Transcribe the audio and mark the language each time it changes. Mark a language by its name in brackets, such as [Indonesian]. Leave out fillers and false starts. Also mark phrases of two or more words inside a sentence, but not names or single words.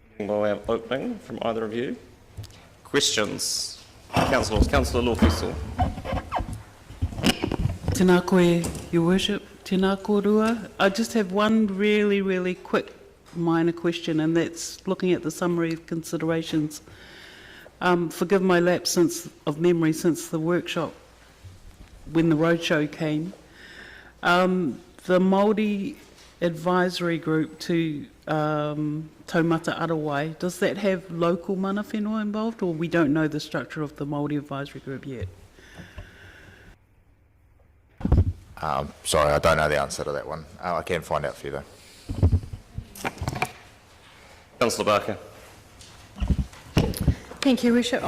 [English] by opening from either of you. Questions? Councillors. Councillor Lawfisel. [Māori] Tēnā koe, [English] Your Worship. [Māori] Tēnā kōrua. [English] I just have one really quick minor question, and that's looking at the summary of considerations. Forgive my lapse of memory since the workshop when the roadshow came. The Māori advisory group to Taumata Arawai, does that have local [Māori] mana whenua [English] involved, or we don't know the structure of the Māori advisory group yet? Sorry, I don't know the answer to that one. I can find out for you though. Councillor Barker. Thank you, Worship.